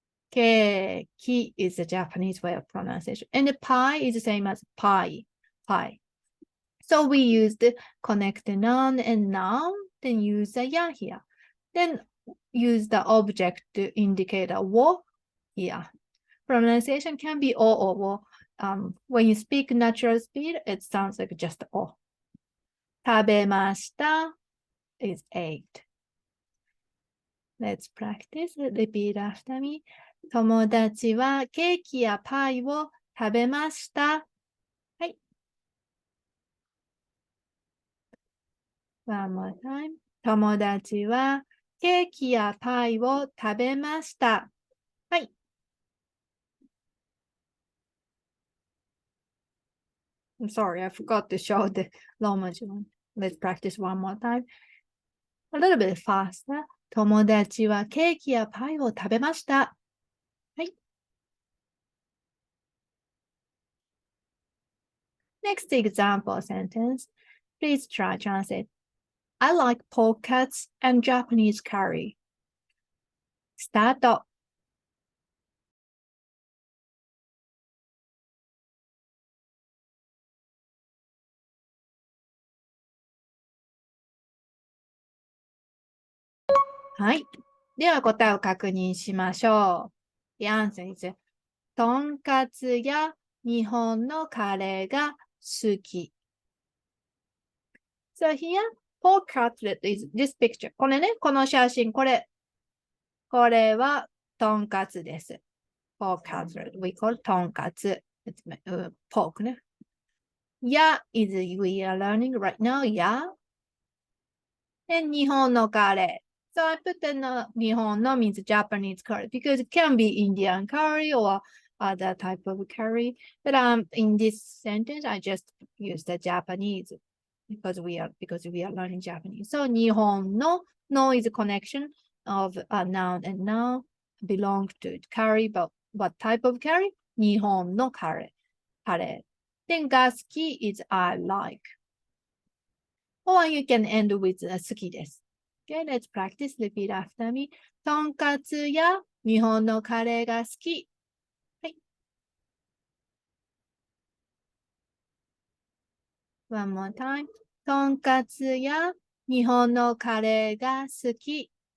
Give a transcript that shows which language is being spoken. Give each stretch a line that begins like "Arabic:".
English: ケーキ is the Japanese way of pronunciation. And the pie is the same as pie. So we use the connect noun and noun then use the ya here. Then use the object indicator wo here. Pronunciation can be o or wo. When you speak natural speed, it sounds like just o. 食べました is ate. Let's practice. Repeat after me.
Japanese: 友達はケーキやパイを食べました。はい。
English: One more time.
Japanese: 友達はケーキやパイを食べました。はい。
English: I'm sorry, I forgot to show the Roman one. Let's practice one more time. A little bit faster. 友達はケーキやパイを食べました。はい。 Next example sentence. Please try translate. I like pork cuts and Japanese curry.
Japanese: スタート。はい。では答えを確認しましょう。
English: The answer is
Japanese: とんかつや日本のカレーが好き。
English: So here, pork cutlet is this picture.
Japanese: これね、この写真、これはとんかつです。
English: pork cutlet. We call とんかつ。 pork ね。や is we are learning right now.
Japanese: や。で、日本のカレー。
English: So I put the Nihongo means Japanese curry because it can be Indian curry or other type of curry. But in this sentence, I just use the Japanese because we are learning Japanese. So Nihongo, no is a connection of a noun and noun belong to curry, but what type of curry? Nihongo curry. Then gasuki is I like. Or you can end with
Japanese: 好きです。
English: Okay, let's practice. Repeat after me.
Japanese: とんかつや日本のカレーが好き。はい。 One more time. とんかつや日本のカレーが好き。